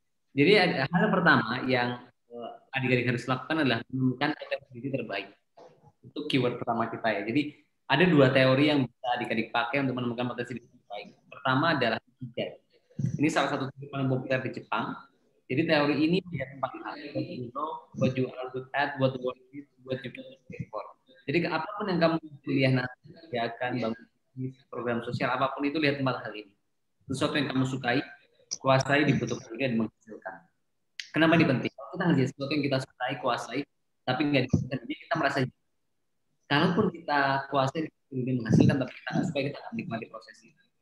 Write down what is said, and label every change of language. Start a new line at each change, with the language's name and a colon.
Indonesian: Jadi hal pertama yang adik-adik harus lakukan adalah menemukan potensi diri terbaik. Itu keyword pertama kita ya. Jadi ada dua teori yang bisa adik-adik pakai untuk menemukan potensi diri terbaik. Pertama adalah Ikigai. Ini salah satu teori paling populer di Jepang. Jadi teori ini melihat 4 hal.
English: What you know, what you are good at, what you want to do, what you can do for.
Indonesian: Jadi apapun yang kamu pilih nanti, ya akan bangun program sosial apapun itu, lihat 4 hal ini. Sesuatu yang kamu sukai, kuasai, dibutuhkan juga, dan menghasilkan. Kenapa ini penting? Kalau kita ngerjain sesuatu yang kita sukai, kuasai, tapi nggak dibutuhkan, jadi kita merasa kalaupun kita kuasai, kemudian menghasilkan, tapi kita nggak suka, kita nggak menikmati proses itu.